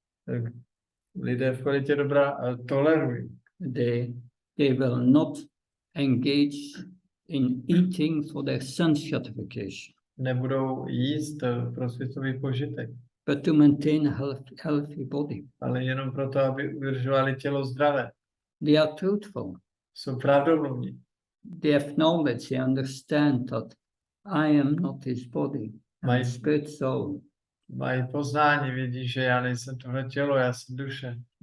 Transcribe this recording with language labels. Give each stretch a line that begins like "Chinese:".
Czech: Tak lidé v kvalitě dobrá tolerují.
English: They will not engage in eating for their sense gratification,
Czech: Nebudou jíst pro světový požitek,
English: but to maintain a healthy body.
Czech: ale jenom proto, aby udržovali tělo zdravé.
English: They are truthful.
Czech: Jsou pravdomluvní.
English: They have knowledge. They understand that I am not his body. I'm a spirit soul.
Czech: Mají poznání, vidí, že já nejsem tohle tělo, já jsem duše.